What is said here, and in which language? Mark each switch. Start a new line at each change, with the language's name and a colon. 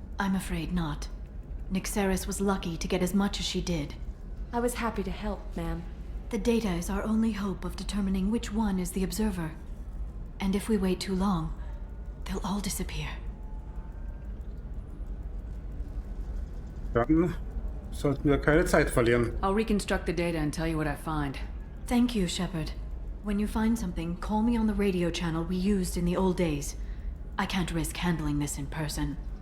English: I'm afraid not. Nyxeris was lucky to get as much as she did. I was happy to help, ma'am. The data is our only hope of determining which one is the Observer. And if we wait too long, they'll all disappear.
German: Dann sollten wir keine Zeit verlieren.
English: I'll reconstruct the data and tell you what I find. Thank you, Shepard. When you find something, call me on the radio channel we used in the old days. I can't risk handling this in person.